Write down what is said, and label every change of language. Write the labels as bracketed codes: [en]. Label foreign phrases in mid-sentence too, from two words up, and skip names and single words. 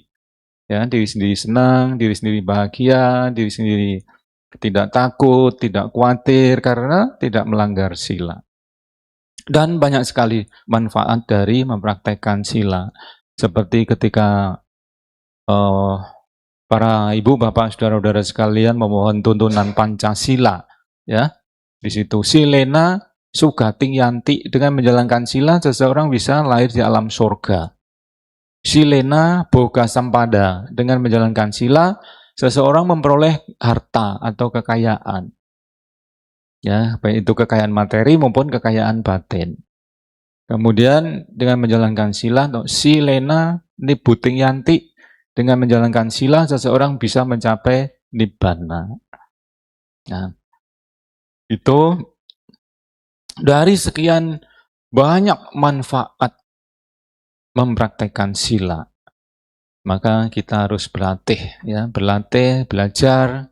[id] Ya, diri sendiri senang, diri sendiri bahagia, diri sendiri tidak takut, tidak khawatir, karena tidak melanggar sila. Dan banyak sekali manfaat dari mempraktekkan sila. Seperti ketika para ibu, bapak, saudara-saudara sekalian memohon tuntunan Pancasila, ya. Di situ [pi] silena sugating yanti, [id] dengan menjalankan sila seseorang bisa lahir di alam surga. [pi] Silena boga sampada, [id] dengan menjalankan sila seseorang memperoleh harta atau kekayaan. Ya, baik itu kekayaan materi maupun kekayaan batin. Kemudian dengan menjalankan sila atau [pi] silena nibuting yanti, [id] dengan menjalankan sila, seseorang bisa mencapai nibbana. Nah, itu dari sekian banyak manfaat mempraktekkan sila, maka kita harus berlatih, ya, berlatih, belajar.